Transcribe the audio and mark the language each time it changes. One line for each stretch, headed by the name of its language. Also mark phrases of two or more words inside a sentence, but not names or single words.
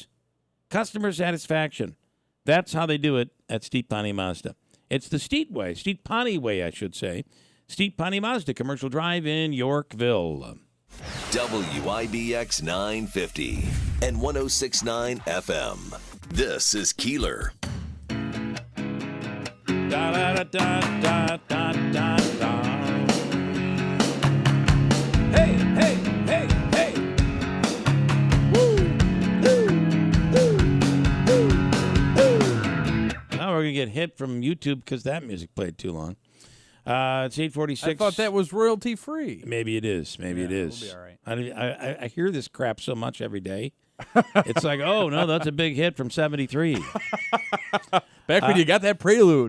English: Customer satisfaction. That's how they do it at Steve Ponte Mazda. It's the Steve Ponte way, I should say. Steve Ponte Mazda, Commercial Drive in Yorkville. WIBX 950 and 106.9 FM. This is Keeler. Da da da da da da da da. Hey, hey, hey, hey. Woo, woo, woo, woo, woo. Now we're gonna get hit from YouTube because that music played too long. It's 8:46. I thought that was royalty free. Maybe it is. Maybe it is. We'll be all right. I hear this crap so much every day. It's like, oh no, that's a big hit from '73. Back when you got that Prelude.